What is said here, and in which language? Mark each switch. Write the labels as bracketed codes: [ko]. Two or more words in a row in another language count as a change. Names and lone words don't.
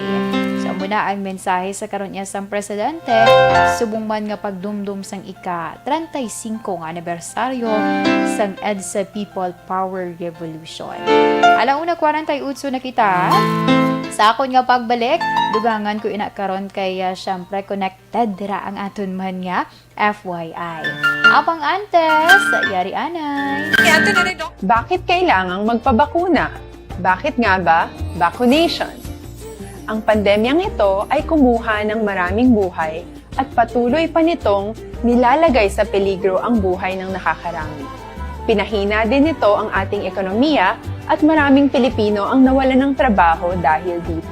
[hil] So muna ang mensahe sa karon niya sang presidente, subong man nga pagdumdum sang ika-35 nga anibersaryo sang EDSA People Power Revolution. Alauna 48 na kita. Sa akon nga pagbalik, dugangan ko ina karon kay syempre connected dira ang aton man nga FYI. Apang antes, yari anay. [tl] Bakit kailangang magpabakuna? Bakit nga ba vaccination? Ang pandemyang ito ay kumuha ng maraming buhay at patuloy pa nitong nilalagay sa peligro ang buhay ng nakakarami. Pinahina din nito ang ating ekonomiya at maraming Pilipino ang nawalan ng trabaho dahil dito.